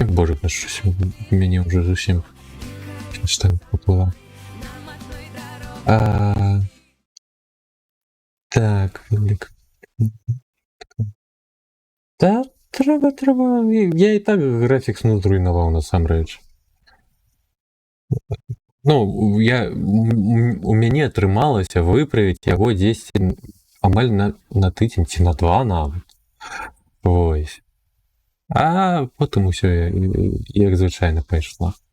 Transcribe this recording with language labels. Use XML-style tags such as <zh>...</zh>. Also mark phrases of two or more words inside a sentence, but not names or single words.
<uk>Боже, щось мені вже зовсім там поплила. Так, велик. Та треба. Я і так графік зруйнував насамрэч.</uk> <be>Ну, у мяне атрымалася выправіць яго 10 амаль на тыдзень ці на 2 нават. Вось. А потым усё як звычайна пайшла.</be>